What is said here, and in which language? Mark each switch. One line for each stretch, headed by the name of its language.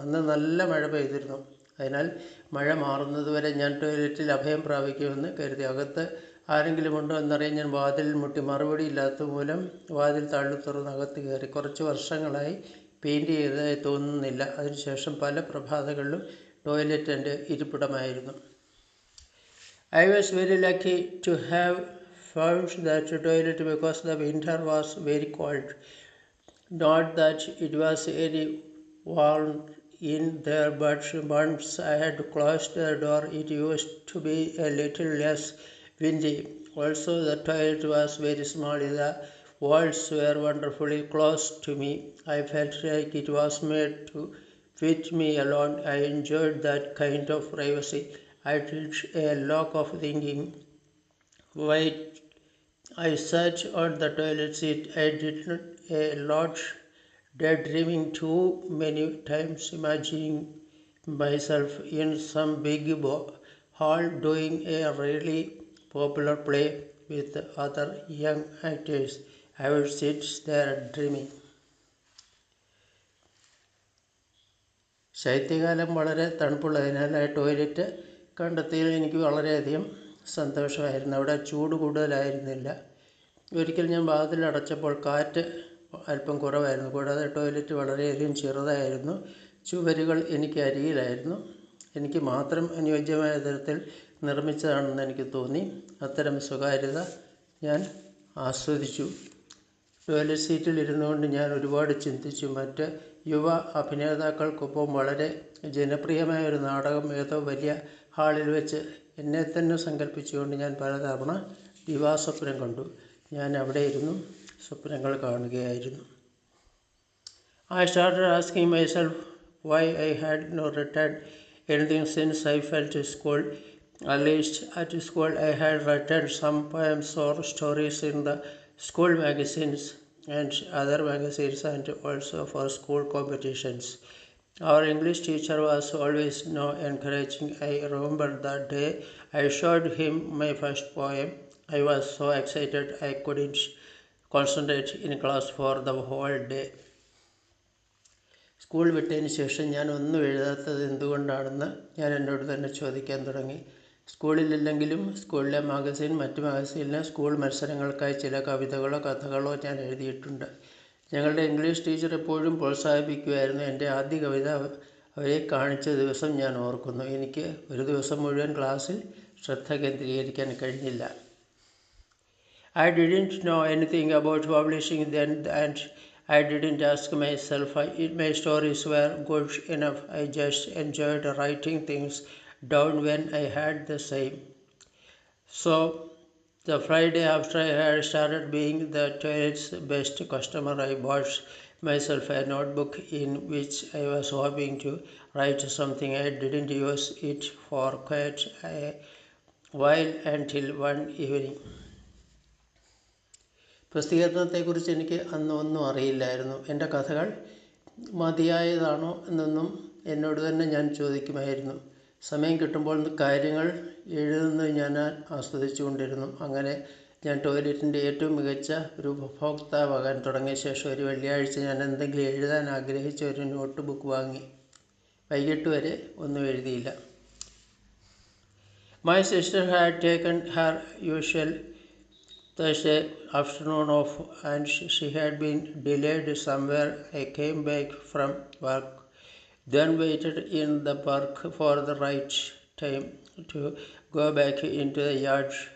Malayalam: അന്ന് നല്ല മഴ പെയ്തിരുന്നു. അതിനാൽ മഴ മാറുന്നതുവരെ ഞാൻ ടോയ്ലറ്റിൽ അഭയം പ്രാപിക്കുമെന്ന് കരുതി. അകത്ത് ആരെങ്കിലും ഉണ്ടോ എന്നറിയാൻ ഞാൻ വാതിലിൽ മുട്ടി. മറുപടി ഇല്ലാത്ത മൂലം വാതിൽ തള്ളി തുറന്ന് അകത്ത് കയറി. കുറച്ച് വർഷങ്ങളായി പെയിൻറ്റ് ചെയ്തതായി തോന്നുന്നില്ല. അതിനുശേഷം പല പ്രഭാതങ്ങളിലും ടോയ്ലറ്റ് എൻ്റെ ഇരിപ്പിടമായിരുന്നു.
English: I was very lucky to have found that toilet because the winter was very cold. Not that it was any warm in there, but once I had closed the door it used to be a little less windy. Also the toilet was very small. The walls were wonderfully close to me. I felt like it was made to fit me alone. I enjoyed that kind of privacy. I did a lot of thinking. While I sat on the toilet seat, I did a lot, daydreaming too many times, imagining myself in some big hall doing a really popular play with other young actors. I would sit there dreaming.
Malayalam: ശൈത്യകാലം വളരെ തണുപ്പുള്ളതിനാൽ ആ toilet കണ്ടെത്തിയതിൽ എനിക്ക് വളരെയധികം സന്തോഷമായിരുന്നു. അവിടെ ചൂട് കൂടുതലായിരുന്നില്ല. ഒരിക്കൽ ഞാൻ വാതിലടച്ചപ്പോൾ കാറ്റ് അല്പം കുറവായിരുന്നു. കൂടാതെ ടോയ്ലറ്റ് വളരെയധികം ചെറുതായിരുന്നു. ചുവരുകൾ എനിക്ക് അരികിലായിരുന്നു. എനിക്ക് മാത്രം അനുയോജ്യമായ തരത്തിൽ നിർമ്മിച്ചതാണെന്ന് എനിക്ക് തോന്നി. അത്തരം സ്വകാര്യത ഞാൻ ആസ്വദിച്ചു. ടോയ്ലറ്റ് സീറ്റിൽ ഇരുന്നുകൊണ്ട് ഞാൻ ഒരുപാട് ചിന്തിച്ചു. മറ്റ് യുവ അഭിനേതാക്കൾക്കൊപ്പം വളരെ ജനപ്രിയമായ ഒരു നാടകം ഏതോ വലിയ ഹാളിൽ വെച്ച് എന്നെ തന്നെ സങ്കല്പിച്ചുകൊണ്ട് ഞാൻ പലതവണ ദിവാസ്വപ്നം കണ്ടു. ഞാൻ അവിടെ ഇരുന്നു സ്വപ്നങ്ങൾ കാണുകയായിരുന്നു.
English: I started asking myself why I had not written anything since I felt school. At least at school I had written some poems or stories in the school magazines and other magazines, and also for school competitions. Our English teacher was always encouraging. I remember that day I showed him my first poem. I was so excited I couldn't concentrate in class for the whole day.
Malayalam: School വിട്ടതിന് ശേഷം ഞാൻ ഒന്നും എഴുതാത്തത് എന്തുകൊണ്ടാണെന്ന് ഞാൻ എന്നോട് തന്നെ ചോദിക്കാൻ തുടങ്ങി. സ്കൂളിലില്ലെങ്കിലും സ്കൂളിലെ മറ്റ് മാഗസീനിലെ സ്കൂൾ മത്സരങ്ങൾക്കായി ചില കവിതകളോ കഥകളോ ഞാൻ എഴുതിയിട്ടുണ്ട്. ഞങ്ങളുടെ ഇംഗ്ലീഷ് ടീച്ചർ എപ്പോഴും പ്രോത്സാഹിപ്പിക്കുമായിരുന്നു. എൻ്റെ ആദ്യ കവിത അവരെ കാണിച്ച ദിവസം ഞാൻ ഓർക്കുന്നു. എനിക്ക് ഒരു ദിവസം മുഴുവൻ ക്ലാസ്സിൽ ശ്രദ്ധ കേന്ദ്രീകരിക്കാൻ കഴിഞ്ഞില്ല.
English: I didn't know anything about publishing then, and I didn't ask myself if my stories were good enough. I just enjoyed writing things down when I had the same. So, the Friday after I had started being the toilet's best customer, I bought myself a notebook in which I was hoping to write something. I didn't use it for quite a while until one evening.
Malayalam: പ്രസിദ്ധീകരണത്തെക്കുറിച്ച് എനിക്ക് അന്ന് ഒന്നും അറിയില്ലായിരുന്നു. എൻ്റെ കഥകൾ മതിയായതാണോ എന്നൊന്നും എന്നോട് തന്നെ ഞാൻ ചോദിക്കുമായിരുന്നു. സമയം കിട്ടുമ്പോൾ കാര്യങ്ങൾ എഴുതുന്നത് ഞാൻ ആസ്വദിച്ചു കൊണ്ടിരുന്നു. അങ്ങനെ ഞാൻ ടോയ്ലറ്റിൻ്റെ ഏറ്റവും മികച്ച ഒരു ഉപഭോക്താവാകാൻ തുടങ്ങിയ ശേഷം ഒരു വെള്ളിയാഴ്ച ഞാൻ എന്തെങ്കിലും എഴുതാൻ ആഗ്രഹിച്ച ഒരു നോട്ട് ബുക്ക് വാങ്ങി. വൈകിട്ട് വരെ ഒന്നും എഴുതിയില്ല.
English: My sister had taken her usual Thursday afternoon off, and she had been delayed somewhere. I came back from work, then waited in the park for the right time to go back into the yard.